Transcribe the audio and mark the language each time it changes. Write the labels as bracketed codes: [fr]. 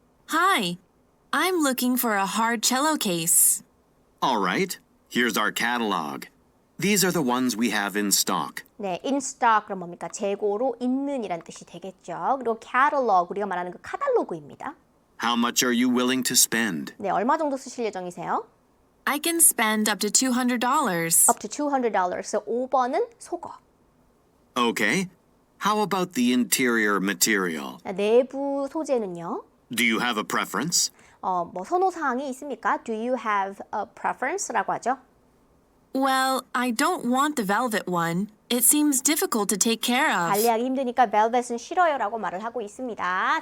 [en] Hi, I'm looking for a hard cello case. All right, here's our catalog. These are the ones we have in stock. [ko] 네, in stock 그럼 뭡니까? 재고로 있는 이란 뜻이 되겠죠. 그리고 catalog 우리가 말하는 그 카탈로그입니다. [en] How much are you willing to spend? [ko] 네, 얼마 정도 쓰실 예정이세요? [en] I can spend up to $200. Up to $200. [ko] 5번은 속어. [en] Okay. How about the interior material? [ko] 내부 소재는요? [en] Do you have a preference? [ko] 뭐 선호사항이 있습니까? [en] Do you have a preference라고 하죠. Well, I don't want the velvet one. It seems difficult to take care of. [ko] 관리하기 힘드니까 velvet은 싫어요라고 말을 하고 있습니다.